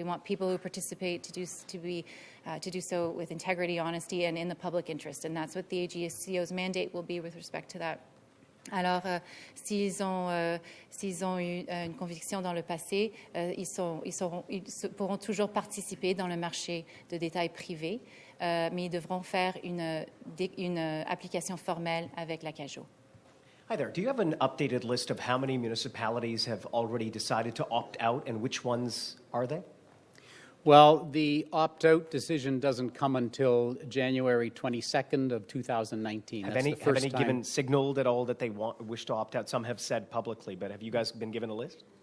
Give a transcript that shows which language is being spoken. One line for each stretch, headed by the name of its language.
English: We want people who participate to do so with integrity, honesty, and in the public interest, and that's what the AGCO's mandate will be with respect to that.
French: Alors, s'ils ont eu une conviction dans le passé, ils pourront toujours participer dans le marché de détail privé, mais ils devront faire une application formelle avec la CAJO.
English: Hi there. Do you have an updated list of how many municipalities have already decided to opt out, and which ones are they? Well, the opt-out decision doesn't come until January 22nd of 2019. Have That's any, the first have any given signaled at all that they wish to opt out? Some have said publicly, but have you guys been given a list?